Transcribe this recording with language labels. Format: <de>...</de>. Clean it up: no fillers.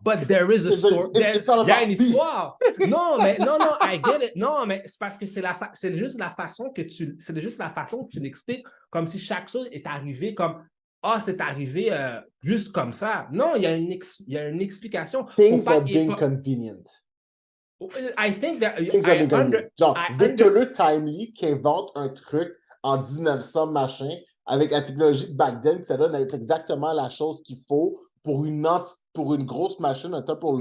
<en>But there is a story.</en> <fr>Il y a une histoire. Non,</fr> <en>I get it.</en> <fr>Non, mais c'est parce que c'est juste la façon que tu l'expliques, comme si chaque chose est arrivée comme. Ah, c'est arrivé juste comme ça. Non, il y a une explication.</fr> <en>Things are being convenient. I think that Things are being convenient.</en> <fr>Genre, Victor Timely qui invente un truc en 1900 machin avec la technologie de back then, ça donne à être exactement la chose qu'il faut pour une grosse machine, un temps pour l'autre.</fr>